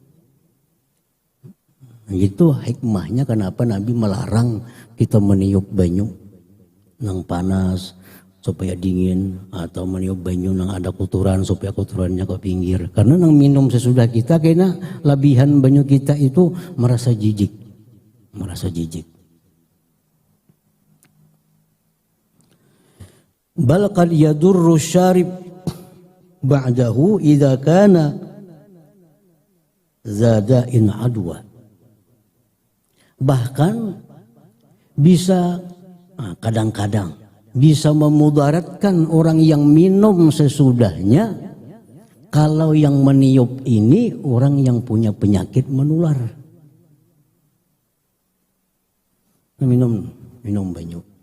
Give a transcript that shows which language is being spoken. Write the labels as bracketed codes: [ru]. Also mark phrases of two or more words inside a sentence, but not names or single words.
[bjn] Itu hikmahnya kenapa Nabi melarang kita meniup banyu nang panas supaya dingin, atau meniup banyu nang ada kotoran supaya kotorannya ke pinggir. Karena nang minum sesudah kita kena labihan banyu kita itu merasa jijik. [ar] بل قد يضر الشارب بعده إذا كان ذا داء عدوى. [id] Bahkan bisa kadang-kadang bisa memudaratkan orang yang minum sesudahnya kalau yang meniup ini orang yang punya penyakit menular. [bjn] Minum banyu.